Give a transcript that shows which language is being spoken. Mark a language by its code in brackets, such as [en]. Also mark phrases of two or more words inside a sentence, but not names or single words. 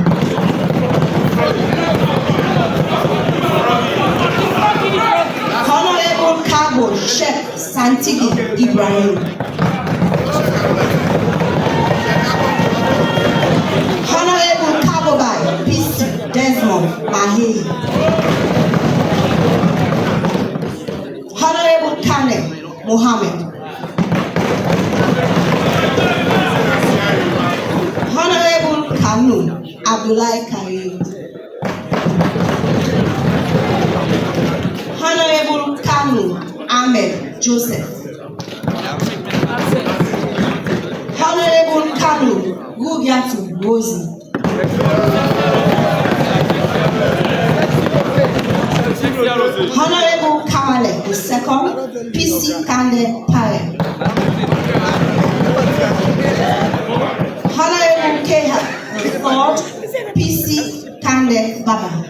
[en] Honorable Kagbo Sheikh Santigi Ibrahim. Honorable Kabobai PC Desmond Mahi. Honorable Kane Mohammed. Honorable Kanu Abdullahi Karim. Honorable Kanu Ahmed Joseph. Honorable Kanu Rubiatu Rosie. Honorable Kamale II, PC Kande Pare. Honorable Keha III, PC Kande Baba.